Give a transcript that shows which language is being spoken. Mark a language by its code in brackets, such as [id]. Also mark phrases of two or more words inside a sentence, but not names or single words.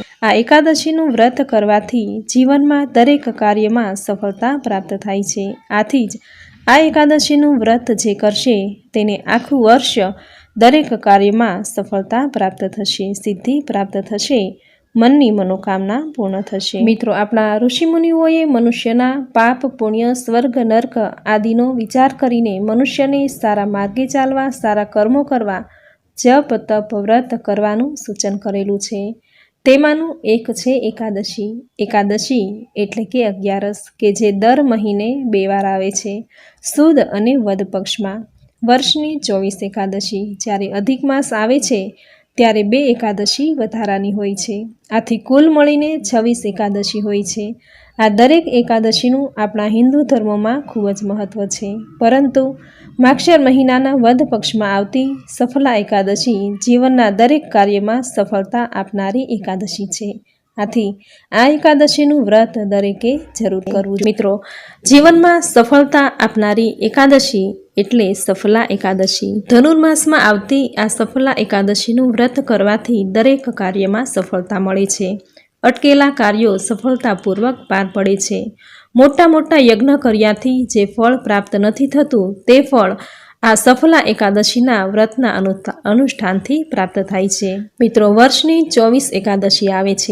[gu] આ એકાદશીનું વ્રત કરવાથી જીવનમાં દરેક કાર્યમાં સફળતા પ્રાપ્ત થાય છે। આથી જ આ એકાદશીનું વ્રત જે કરશે તેને આખું વર્ષ દરેક કાર્યમાં સફળતા પ્રાપ્ત થશે, સિદ્ધિ પ્રાપ્ત થશે, મનની મનોકામના પૂર્ણ થશે। મિત્રો, આપણા ઋષિમુનિઓએ મનુષ્યના પાપ પુણ્ય સ્વર્ગ નર્ક આદિનો વિચાર કરીને મનુષ્યને સારા માર્ગે ચાલવા, સારા કર્મો કરવા, જપ તપ વ્રત કરવાનું સૂચન કરેલું છે। તેમાંનું એક છે એકાદશી। એકાદશી એટલે કે 11 કે જે દર મહિને 2 વાર આવે છે, સુદ અને વદ પક્ષમાં। વર્ષની 24 એકાદશી, જ્યારે અધિક માસ આવે છે ત્યારે 2 એકાદશી વધારાની હોય છે। આથી કુલ મળીને 26 એકાદશી હોય છે। આ દરેક એકાદશીનું આપણા હિંદુ ધર્મમાં ખૂબ જ મહત્વ છે, પરંતુ માગશર મહિનાના વદ પક્ષમાં આવતી સફળા એકાદશી જીવનના દરેક કાર્યમાં સફળતા આપનારી એકાદશી છે। આથી આ એકાદશીનું વ્રત દરેકે જરૂર કરવું। મિત્રો, જીવનમાં સફળતા આપનારી એકાદશી એટલે સફળા એકાદશી। ધનુર્માસમાં આવતી આ સફળા એકાદશીનું વ્રત કરવાથી દરેક કાર્યમાં સફળતા મળે છે। અટકેલા કાર્યો સફળતાપૂર્વક પાર પડે છે। મોટા મોટા યજ્ઞ કર્યાથી જે ફળ પ્રાપ્ત નથી થતું તે ફળ આ સફળા એકાદશીના વ્રતના અનુષ્ઠાનથી પ્રાપ્ત થાય છે। મિત્રો, વર્ષની 24 એકાદશી આવે છે।